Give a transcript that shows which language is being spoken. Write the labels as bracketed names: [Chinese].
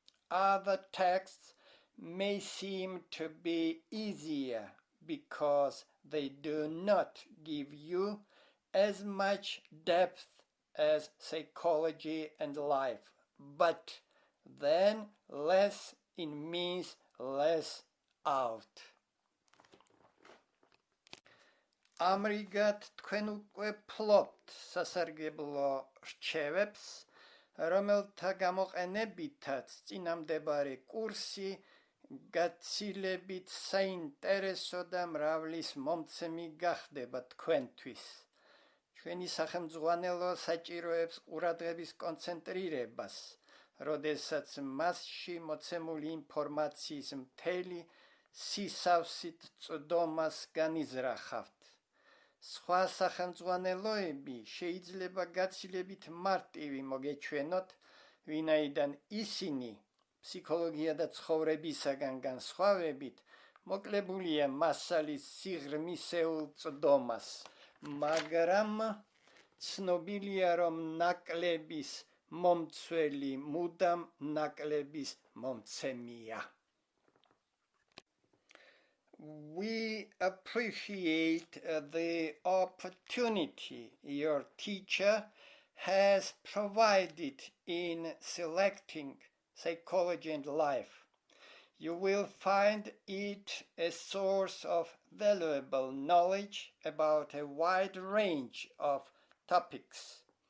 [English] Other texts may seem to be easier because they do not give you as much depth as Psychology and Life, but then less in means less out. [Georgian] Ამრიგად თქვენ უკვე ფლობთ სასარგებლო რჩევებს, რომელთა გამოყენებითაც წინამდებარე კურსი გაცილებით საინტერესო და მრავლის მომცემი გახდება თქვენთვის. ჩვენი სახელმძღვანელო საჭიროებს ყურადღების კონცენტრირებას, როდესაც მასში მოცემული ინფორმაციის მთელი სისავსით წვდომას განიზრახავთ. სხვა სახელმძღვანელოები შეიძლება გაცილებით მარტივი მოგეჩვენოთ, ვინაიდან ისინი ფსიქოლოგია და ცხოვრებისაგან განსხვავებით მოკლებულია მასალის სიღრმისეულ წვდომას, მაგრამ ცნობილია, რომ ნაკლების მომცველი მუდამ ნაკლების მომცემია. [English] We appreciate the opportunity your teacher has provided in selecting Psychology and Life. You will find it a source of valuable knowledge about a wide range of topics.